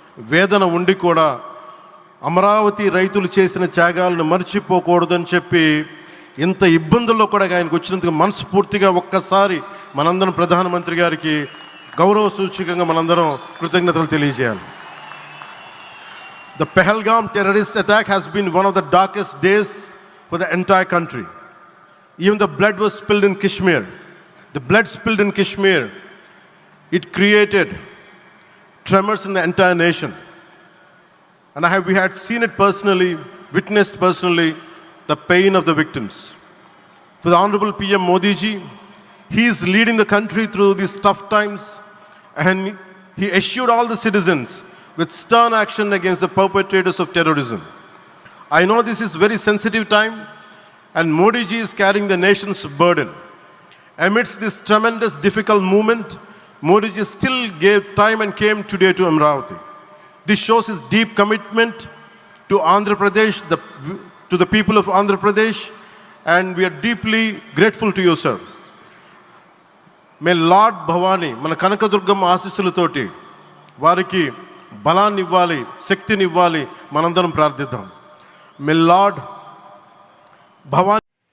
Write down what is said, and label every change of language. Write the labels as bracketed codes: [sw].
[te] వేదన ఉండి కూడా అమరావతి రైతులు చేసిన త్యాగాలను మర్చిపోకూడదని చెప్పి ఇంత ఇబ్బందుల్లో కూడా ఆయనకు వచ్చినందుకు మనస్ఫూర్తిగా ఒక్కసారి మనందరం ప్రధానమంత్రి గారికి గౌరవ సూచకంగా మనందరం కృతజ్ఞతలు తెలియజేయాలి. [en] The Pahalgam terrorist attack has been one of the darkest days for the entire country. Even the blood was spilled in Kashmir. The blood spilled in Kashmir, it created tremors in the entire nation. And we had seen it personally, witnessed personally, the pain of the victims. For the Honorable PM Modi ji, he is leading the country through these tough times, and he assured all the citizens with stern action against the perpetrators of terrorism. I know this is very sensitive time, and Modi ji is carrying the nation's burden. Amidst this tremendous difficult moment, Modi ji still gave time and came today to Amravati. This shows his deep commitment to Andhra Pradesh, to the people of Andhra Pradesh, and we are deeply grateful to you, sir. May Lord Bhavani, [te] మన కనకదుర్గమ్మ ఆశీస్సులతోటి వారికి బలాన్ని ఇవ్వాలి, శక్తిని ఇవ్వాలి, మనందరం ప్రార్థిద్దాం. May Lord Bhavani